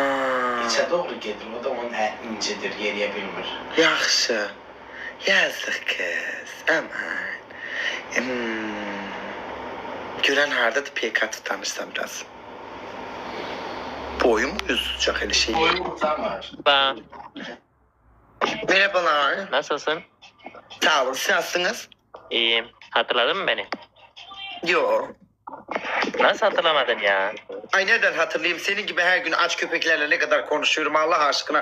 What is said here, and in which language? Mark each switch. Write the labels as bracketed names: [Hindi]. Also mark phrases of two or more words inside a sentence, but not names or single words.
[Azerbaijani] İçə doğru gedir. O da onun incidir. Yeriyə bilmir. Yaxşı. Yazıq kız. Aman. Görən hardadır PK tutanırsan biraz. Boyum uzayacaq elə şey. Boyu utanmır. [Turkish] Ben. Merhabalar. Nasılsın? Sağ olun. Siz nasılsınız? İyiyim. Hatırladın mı beni? Yo. Nasıl hatırlamadın ya? Ay nereden hatırlayayım? Senin gibi her gün aç köpeklerle ne kadar konuşuyorum Allah aşkına.